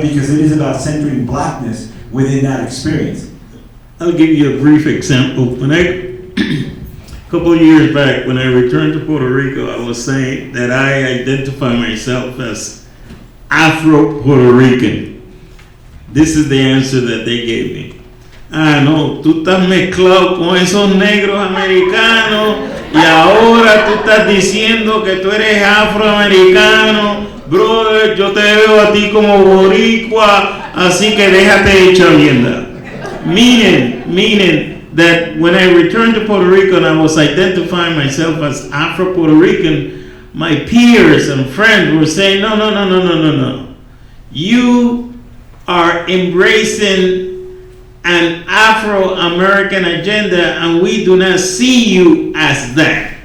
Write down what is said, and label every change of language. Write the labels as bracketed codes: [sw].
[en] Because it is about centering blackness within that experience. I'll give you a brief example. When a couple of years back, when I returned to Puerto Rico, I was saying that I identify myself as Afro-Puerto Rican. This is the answer that they gave me. [es] Ah, no, tú estás mezclado con esos negros americanos y ahora tú estás diciendo que tú eres afroamericano. Brother, yo te veo a ti como boricua, así que déjate de chavienda. [en] Meaning that when I returned to Puerto Rico and I was identifying myself as Afro-Puerto Rican, my peers and friends were saying, no. You are embracing an Afro-American agenda, and we do not see you as that.